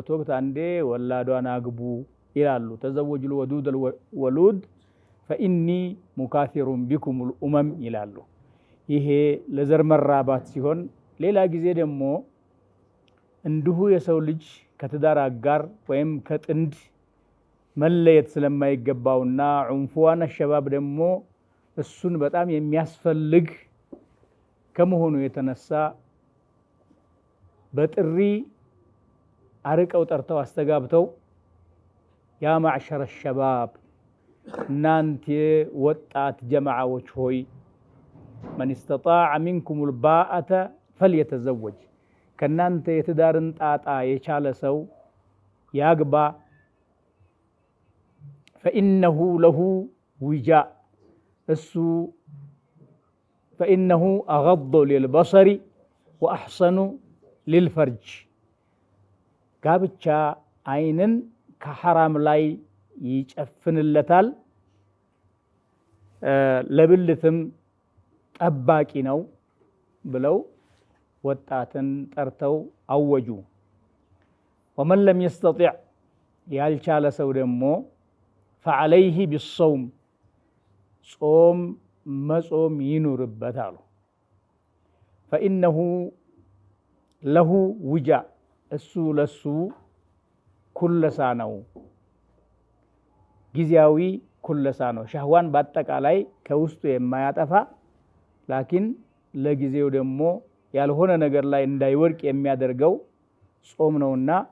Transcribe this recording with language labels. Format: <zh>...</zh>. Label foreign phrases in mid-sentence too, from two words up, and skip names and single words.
<am>ወቅት አንዴ ወላዷን አግቡ ይላሉ።</am> <ar>تزوجوا الودود الولود فإني مكاثر بكم الأمم</ar> <am>ይላሉ። ይሄ ለዘር መራባት ሲሆን፣ ሌላ ጊዜ ደግሞ እንዲሁ የሰው ልጅ ከትዳር አጋር ወይም ከጥንድ መለየት ስለማይገባውና</am> <ar>عنفوان شباب</ar> <am>ደግሞ እሱን በጣም የሚያስፈልግ ከመሆኑ የተነሳ በጥሪ አርቀው ጠርተው አስተጋብተው</am> <ar>يا معشر الشباب</ar> <am>እናንተ ወጣት ጀማዓዎች ሆይ</am> <ar>من استطاع منكم الباءة فليتزوج</ar> <am>ከናንተ የትዳርን ጣጣ የቻለ ሰው ያግባ</am> <ar>فإنه له وجاء እሱ فإنه أغض للبصر وأحسن للفرج</ar> <am>ጋብቻ አይንን ከሐራም ላይ ይጨፍንለታል ለብልትም ጠባቂ ነው ብለው ወጣትን ጠርተው አወጁ</am> <ar>ومن لم يستطع</ar> <am>ያልቻለ ሰው ደግሞ</am> <ar>فعليه بالصوم</ar> <am>ጾም መጾም ይኑርበታል</am> <ar>فإنه له وجاء</ar> <am>እሱ ለሱ ኩለሳ ነው ጊዜያዊ ኩለሳ ነው ሸህዋን በአጠቃላይ ከውስጡ የማያጠፋ ላኪን ለጊዜው ደግሞ ያልሆነ ነገር ላይ እንዳይወድቅ የሚያደርገው ጾም ነውና</am>